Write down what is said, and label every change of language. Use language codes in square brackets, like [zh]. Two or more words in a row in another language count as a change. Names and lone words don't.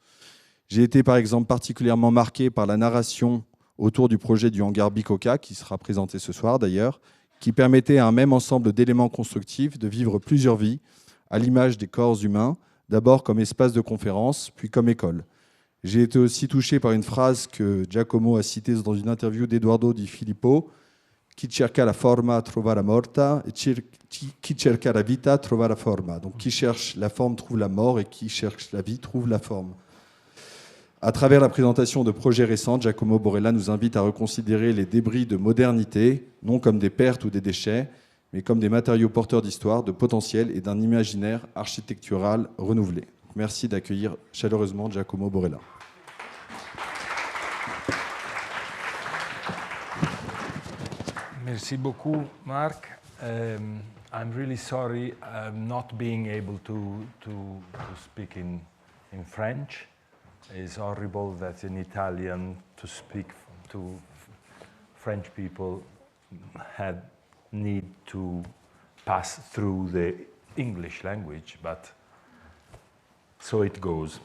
[fr] J'ai été par exemple particulièrement marqué par la narration autour du projet du hangar Bikoka, qui sera présenté ce soir d'ailleurs, qui permettait à un même ensemble d'éléments constructifs de vivre plusieurs vies, à l'image des corps humains, d'abord comme espace de conférence, puis comme école. J'ai été aussi touché par une phrase que Giacomo a citée dans une interview d'Edoardo Di Filippo, « [it] Chi cerca la forma trova la morta, [fr] et [it] chi cerca la vita trova la forma ». [fr] Donc, qui cherche la forme trouve la mort, et qui cherche la vie trouve la forme. À travers la présentation de projets récents, Giacomo Borella nous invite à reconsidérer les débris de modernité, non comme des pertes ou des déchets, mais comme des matériaux porteurs d'histoire, de potentiel et d'un imaginaire architectural renouvelé. Merci d'accueillir chaleureusement Giacomo Borella. Merci beaucoup, Marc. [en] I'm really sorry not being able to speak in French. It's horrible that in Italian to speak to French people had need to pass through the English language, but so it goes.